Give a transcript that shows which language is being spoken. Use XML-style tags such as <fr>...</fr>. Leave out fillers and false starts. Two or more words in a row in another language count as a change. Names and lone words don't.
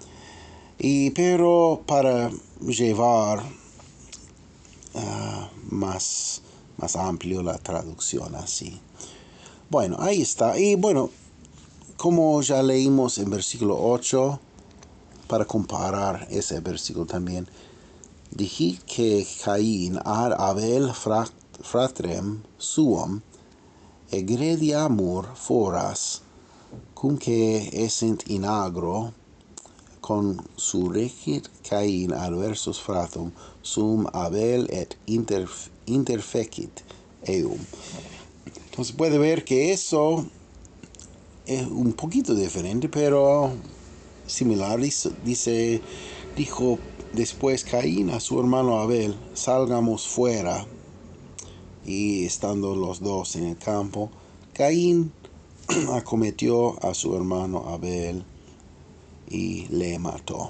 <es>Pero para llevar más amplio la traducción así. Bueno, ahí está. Y bueno, como ya leímos en versículo 8, para comparar ese versículo también, dije que</es> <la>Caín ad Abel fratrem suum egrediamur foras, cum que essent in agro, consurrecit Cain adversus fratum sum Abel et interfecit eum.</la> <es>Entonces puede ver que eso es un poquito diferente, pero similar. Dijo después Caín a su hermano Abel, salgamos fuera. Y estando los dos en el campo, Caín acometió a su hermano Abel y le mató.</es>